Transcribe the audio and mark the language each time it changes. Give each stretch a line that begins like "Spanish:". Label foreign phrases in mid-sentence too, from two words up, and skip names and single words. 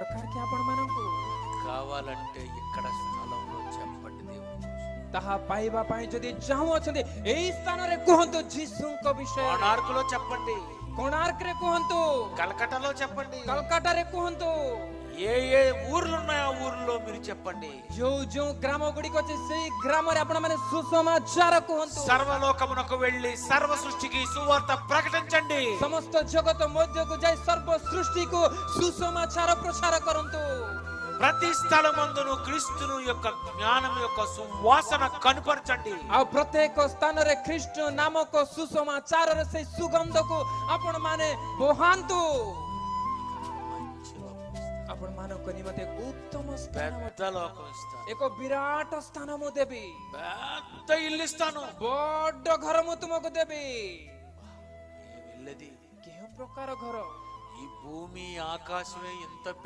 Odia: କି ଆପଣମାନଙ୍କୁ
Telugu: కావాలంటే ఇక్కడ స్థలంలో చెప్పండి దేవుని
Odia: ତାହା ପାଇବା ପାଇଁ ଯଦି ଚାହୁଁଅଛନ୍ତି ଏହି ସ୍ଥାନରେ କୁହନ୍ତୁ ଯୀଶୁଙ୍କ ବିଷୟରେ।
Telugu: కోణార్కులో చెప్పండి,
Odia: କୋଣାର୍କରେ କୁହନ୍ତୁ,
Telugu: కలకటాలో చెప్పండి,
Odia: କଲକାତାରେ କୁହନ୍ତୁ,
Telugu: ఏ ఏ ఊర్లు ఉన్నాయో ఆ ఊర్లో మీరు చెప్పండి।
Odia: ଯୋଉ ଯୋଉ ଗ୍ରାମ ଗୁଡ଼ିକ ଅଛି ସେଇ ଗ୍ରାମରେ ଆପଣମାନେ ସୁସମାଚାର କୁହନ୍ତୁ।
Telugu: సర్వలోకమునకు వెళ్ళి సర్వ సృష్టికి సువార్త ప్రకటించండి।
Odia: ସମସ୍ତ ଜଗତ ମଧ୍ୟକୁ ଯାଇ ସର୍ବ ସୃଷ୍ଟିକୁ ସୁସମାଚାର ପ୍ରଚାର କରନ୍ତୁ।
Telugu: ప్రతి స్థలమందును క్రీస్తును యొక్క జ్ఞానం యొక్క సువాసన కనుపరచండి।
Odia: ଆଉ ପ୍ରତ୍ୟେକ ସ୍ଥାନରେ ଖ୍ରୀଷ୍ଟ ନାମକ ସୁସମାଚାରର ସେଇ ସୁଗନ୍ଧକୁ ଆପଣମାନେ ବୋହାନ୍ତୁ। ଆପଣମାନଙ୍କ ନିମନ୍ତେ ଉତ୍ତମ ସ୍ଥାନ,
Telugu: పెద్ద లోకం ఇస్తాను,
Odia: ଏକ ବିରାଟ ସ୍ଥାନ ମୁଁ ଦେବି,
Telugu: పెద్ద ఇల్లు ఇస్తాను।
Odia: ବଡ ଘର ମୁଁ ତୁମକୁ ଦେବି।
Telugu: ఏమిల్లది?
Odia: କେଉଁ ପ୍ରକାର ଘର?
Telugu: ఈ భూమి ఆకాశమే ఇంత